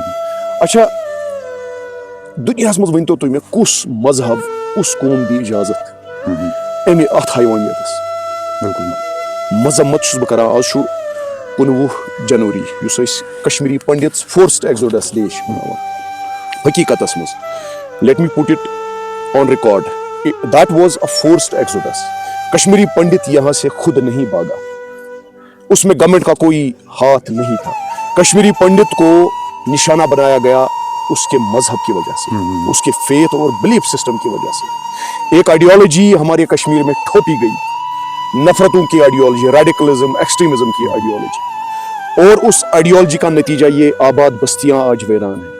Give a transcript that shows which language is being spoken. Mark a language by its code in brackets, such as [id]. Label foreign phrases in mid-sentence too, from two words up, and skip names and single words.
[ks] اچھا دنیاہس منٛز ؤنۍتو تُہۍ مےٚ کُس مذہب کُس قوم دی اجازت امہِ اتھ حیوانیتس؟ بالکل مذمت چھُس بہٕ کران. آز چھُ 19 جنوری یُس أسۍ کشمیری پنڈتس [en] forced exodus day [ks] چھِ مناوان. حقیقتس منٛز [en] let me put it on record, that was a forced exodus. [ur] کشمیری پنڈت یہاں سے خود نہیں بھاگا, اس میں گورنمنٹ کا کوئی ہاتھ نہیں تھا. کشمیری پنڈت کو نشانہ بنایا گیا اس کے مذہب کی وجہ سے, اس کے فیتھ اور [en] belief system [ur] کی وجہ سے. ایک آئیڈیالوجی ہمارے کشمیر میں تھوپی گئی, نفرتوں کی آئیڈیالوجی, [en] radicalism, extremism [ur] کی آئیڈیالوجی, اور اس آئیڈیالوجی کا نتیجہ یہ آباد بستیاں آج ویران ہیں.